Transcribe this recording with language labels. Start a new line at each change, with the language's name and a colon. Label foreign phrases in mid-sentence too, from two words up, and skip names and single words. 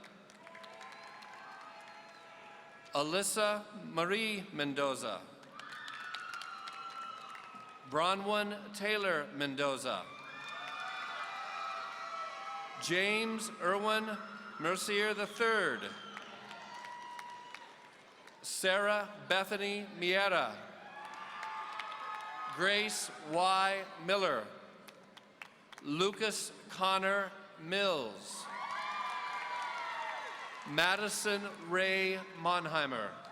English: Alyssa Marie Mendoza. Bronwyn Taylor Mendoza. James Irwin Mercier III. Sarah Bethany Miera. Grace Y. Miller. Lucas Connor Mills. Madison Ray Monheimer.